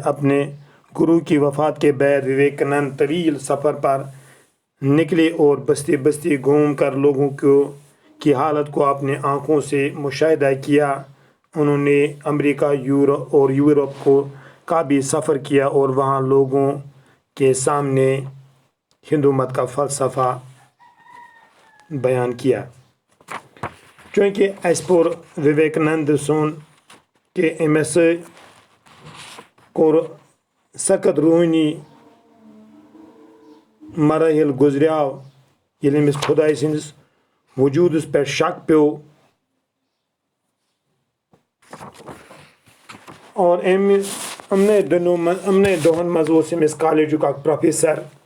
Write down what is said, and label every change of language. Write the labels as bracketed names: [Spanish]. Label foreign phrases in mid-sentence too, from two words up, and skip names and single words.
[Urdu] اپنے گرو کی وفات کے بعد وویکانند طویل سفر پر نکلے اور بستی بستی گھوم کر لوگوں کی حالت کو اپنے آنکھوں سے مشاہدہ کیا. انہوں نے امریکہ اور یورپ کا بھی سفر کیا اور وہاں لوگوں کے سامنے ہندو مت کا فلسفہ بیان کیا. [Kashmiri] چونکہ اس پور وویکانند سن کہ امس کور سخت روحانی مراحل گزریو ییٚلہِ أمِس خداے سٕنٛدِس وجوٗدس پٮ۪ٹھ شک پیو، اور امنے دۄہن منٛز اوس أمِس کالجُک اکھ پروفیسر،